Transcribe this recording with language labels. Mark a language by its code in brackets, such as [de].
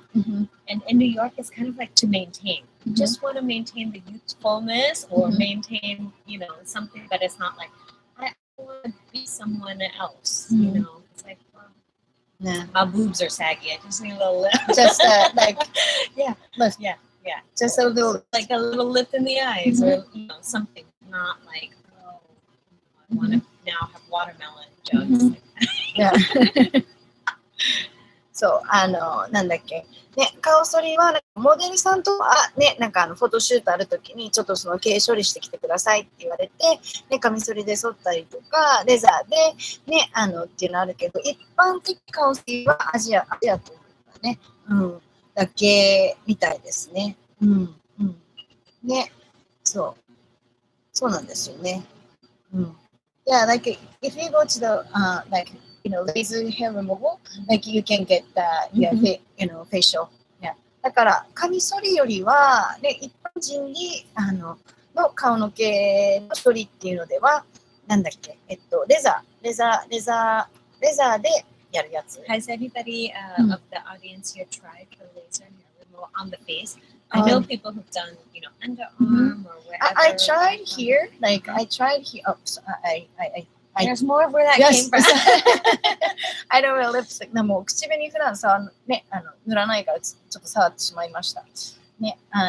[en] And in New York, it's kind of like to maintain. You just want to maintain the youthfulness or maintain, something, but it's not like, I want to be someone else, It's like, well, my boobs are saggy. I just need a little lift. Just lift. Yeah. Just a little, like a little lift in the eyes or something, not like, oh, I want to now have watermelon jugs. [ja] Yeah. そう、なんだっけ。ね、顔剃りは、モデルさんとは、ね、なんかフォトシュートあるときに、ちょっとその毛処理してきてくださいって言われて、ね、カミソリで剃ったりとか、レザーで、ね、っていうのあるけど、一般的顔剃りはアジアとかね、だけみたいですね。ね、そうなんですよね。 [en] Yeah, like if you go to the like laser hair removal, like you can get the facial. Yeah. [ja] だからカミソリよりはね一般人にの顔の毛の処理っていうのではなんだっけレザーでやるやつ。 [en] Has anybody of the audience here tried the laser hair well, on the face. I know people who've done, underarm or wherever. I tried here. Like I tried here. Oh, so There's more of where that Yes. came from. I don't wear lipstick. [ja] もう口紅普段さね塗らないからちょっと触ってしまいましたね